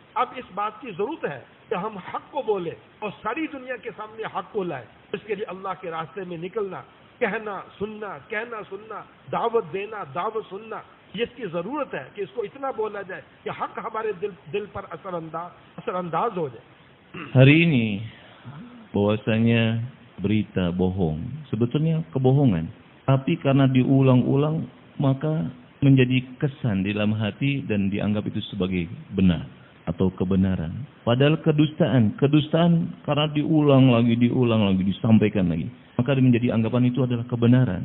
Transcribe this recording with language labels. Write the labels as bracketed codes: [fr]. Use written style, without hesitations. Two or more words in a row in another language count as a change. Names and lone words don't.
[hi] अब इस बात की जरूरत है कि हम हक को बोले और सारी दुनिया के सामने हक को लाए। इसके लिए अल्लाह के रास्ते में निकलना, कहना सुनना, दावत देना, दावत सुनना, ये इसकी जरूरत है कि इसको इतना बोला जाए कि हक हमारे दिल पर असरअंदाज हो जाए. [id] Hari ini bahwasanya berita bohong sebetulnya kebohongan, tapi karena diulang-ulang maka menjadi kesan di dalam hati dan dianggap itu sebagai benar atau kebenaran. Padahal kedustaan karena diulang lagi, disampaikan lagi, maka menjadi anggapan itu adalah kebenaran.